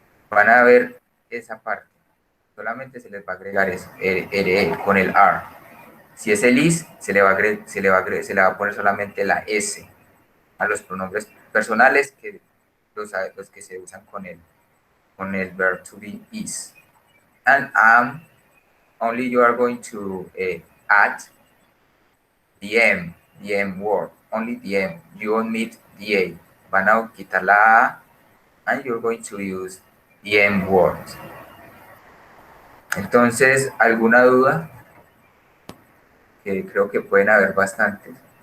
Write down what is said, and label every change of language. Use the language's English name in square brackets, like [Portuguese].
[Spanish] Van a ver esa parte. Solamente se les va a agregar eso, RE con el R. Si es el is, se le va a poner solamente la S a los pronombres personales, que los que se usan con el verb to be is. [English] And only you are going to add the M word, only the M. You omit the A. [Spanish] Van a quitar la A, [English] and you're going to use the M word. [Spanish] Entonces, ¿alguna duda? Que creo que pueden haber bastantes.